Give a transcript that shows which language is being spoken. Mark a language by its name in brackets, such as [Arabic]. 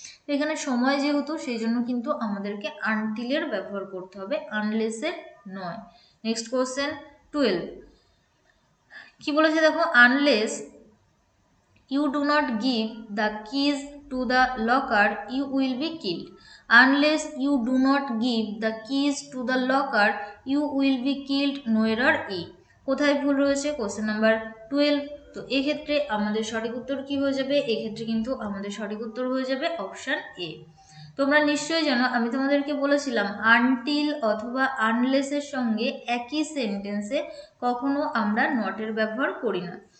[Bangla] তো এখানে সময় যেহেতু সেই জন্য কিন্তু আমাদেরকে আনটিলের ব্যবহার করতে হবে, আনলেসের নয়। Next question 12। কি বলেছে দেখো, [English] Unless you do not give the keys to the locker you will be killed. Unless you do not give the keys to the locker you will be killed. No error E. [Bangla] কোথায় ভুল রয়েছে? Question number 12। তো এক্ষেত্রে আমাদের সঠিক উত্তর কি হয়ে যাবে? এক্ষেত্রে কিন্তু আমাদের সঠিক উত্তর হয়ে যাবে অপশন এ। তোমরা নিশ্চয়ই জানো আমি তোমাদেরকে বলেছিলাম আনটিল অথবা আনলেসের সঙ্গে একই সেন্টেন্সে কখনো আমরা নটের ব্যবহার করি না।